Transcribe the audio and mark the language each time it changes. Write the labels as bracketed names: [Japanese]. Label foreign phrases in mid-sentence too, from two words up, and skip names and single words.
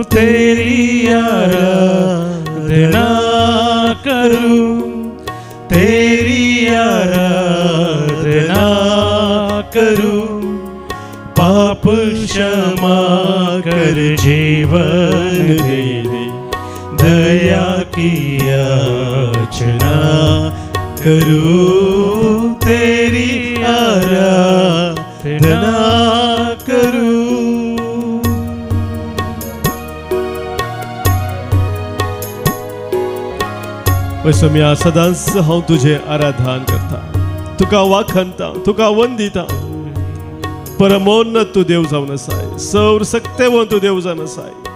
[Hindi] तेरी आराधना करूं, तेरी आराधना करूं, पाप क्षमा कर जीवन दे दे, दया की याचना करूं. तेरी आराधना करूं. [Konkani] वैसम्या सदांच हांव तुझे आराधन करता, तुका वाखणता, तुका वंदिता. परमोन्नत तू देव जावन आसाय, सौर सक्तेवन तू देव जावन आसाय.